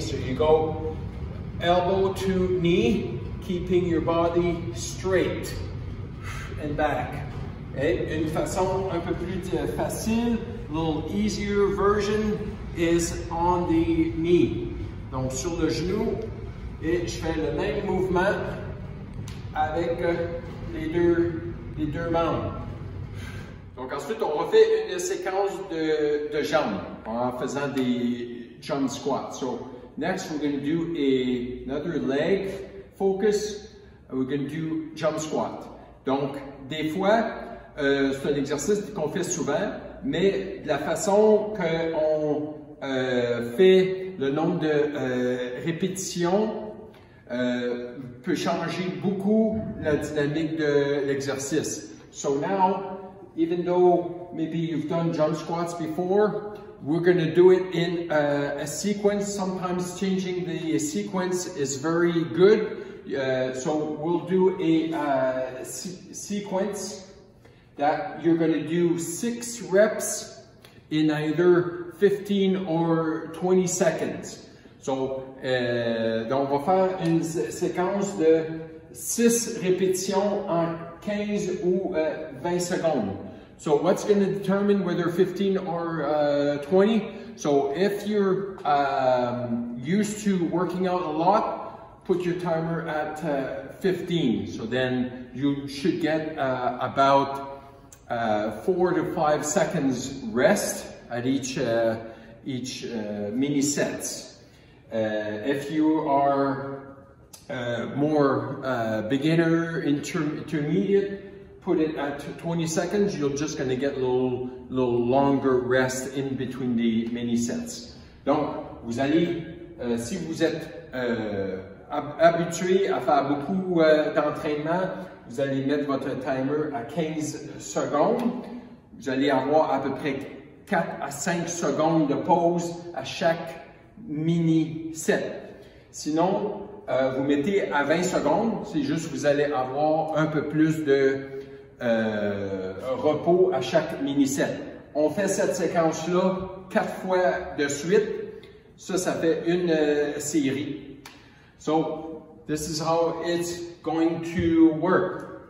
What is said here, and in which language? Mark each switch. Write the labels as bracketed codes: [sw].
[en] So you go elbow to knee, keeping your body straight and back. [fr] Et une façon un peu plus facile, [en] a little easier version, is on the knee. [fr] Donc sur le genou, et je fais le même mouvement avec les deux membres. Donc ensuite, on refait une séquence de jambes en faisant des jump squats. [en] So next, we're going to do another leg focus. We're going to do jump squat. [fr] Donc des fois, c'est un exercice qu'on fait souvent, mais de la façon qu'on fait le nombre de répétitions peut changer beaucoup la dynamique de l'exercice. [en] So now, even though maybe you've done jump squats before, we're going to do it in a sequence. Sometimes changing the sequence is very good. So we'll do a sequence that you're going to do 6 reps in either 15 or 20 seconds. [fr] So, donc on va faire une séquence de 6 répétitions en 15 ou 20 secondes. [en] So what's going to determine whether 15 or 20? So if you're used to working out a lot, put your timer at 15. So then you should get about 4 to 5 seconds rest at each mini sets. If you are more beginner, intermediate, put it at 20 seconds. You're just going to get a little longer rest in between the mini sets. [fr] Donc, vous allez, si vous êtes habitué à faire beaucoup d'entraînement, vous allez mettre votre timer à 15 secondes. Vous allez avoir à peu près 4 à 5 secondes de pause à chaque mini set. Sinon, vous mettez à 20 secondes, c'est juste vous allez avoir un peu plus de repos à chaque mini set. On fait cette séquence-là 4 fois de suite. Ça fait une série. [en] So, this is how it's going to work.